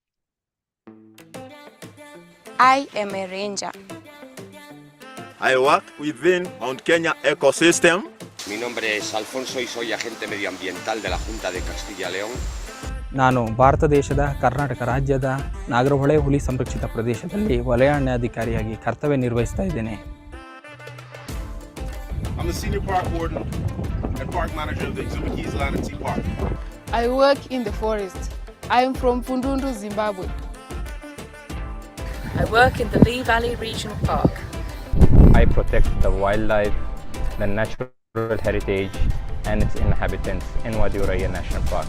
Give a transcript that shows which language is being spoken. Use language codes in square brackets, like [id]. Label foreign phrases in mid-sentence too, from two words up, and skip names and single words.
[en] I am a ranger. I work within Mount Kenya ecosystem. [es] Mi nombre es Alfonso y soy agente medioambiental de la Junta de Castilla y León. [kn] ನಾನು ಭಾರತ ದೇಶದ ಕರ್ನಾಟಕ ರಾಜ್ಯದ ನಾಗರಹೊಳೆ ಹುಲಿ ಸಂರಕ್ಷಿತ ಪ್ರದೇಶದಲ್ಲಿ ವಲಯಾರಣ್ಯಾಧಿಕಾರಿಯಾಗಿ ಕರ್ತವ್ಯ ನಿರ್ವಹಿಸ್ತಾ ಇದ್ದೇನೆ. [en] I'm the senior park warden and park manager of the Exhibit Keys Land and Sea Park. I work in the forest. I am from Fundundu, Zimbabwe. I work in the Lee Valley Regional Park. I protect the wildlife, the natural heritage and its inhabitants in Wadiuraya National Park.